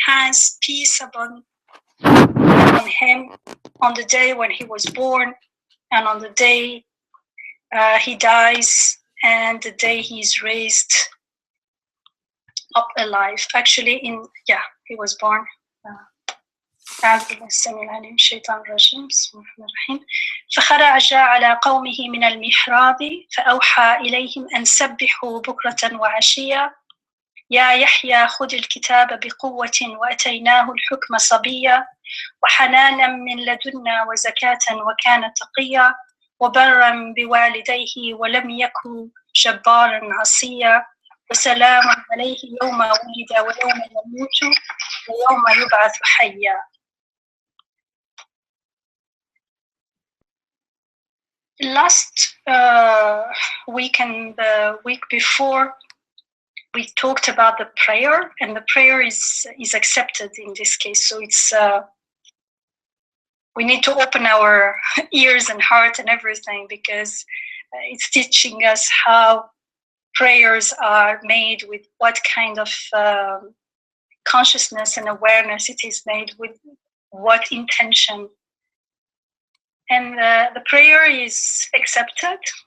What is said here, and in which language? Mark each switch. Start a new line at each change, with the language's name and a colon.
English: Has peace upon him on the day when he was born, and on the day he dies, and the day he is raised up alive. Actually, he was born.
Arabic: أعوذ بالله السميع العليم من الشيطان الرجيم. بسم الله الرحمن الرحيم. فخرج على قومه من المحراب فأوحى إليهم أن سبحوا بكرة وعشيا يا يحيى خذ الكتاب بقوة وأتيناه الحكم صبيا وحنانا من لدنا وزكاة وكان تقيا وبرا بوالديه ولم يكن جبارا عصيا وسلام عليه يوم ولد ويوم يموت ويوم يبعث حيا.
English: Last week and the week before, we talked about the prayer, and the prayer is accepted in this case. So it's we need to open our ears and heart and everything, because it's teaching us how prayers are made, with what kind of consciousness and awareness it is made, with what intention. And the prayer is accepted,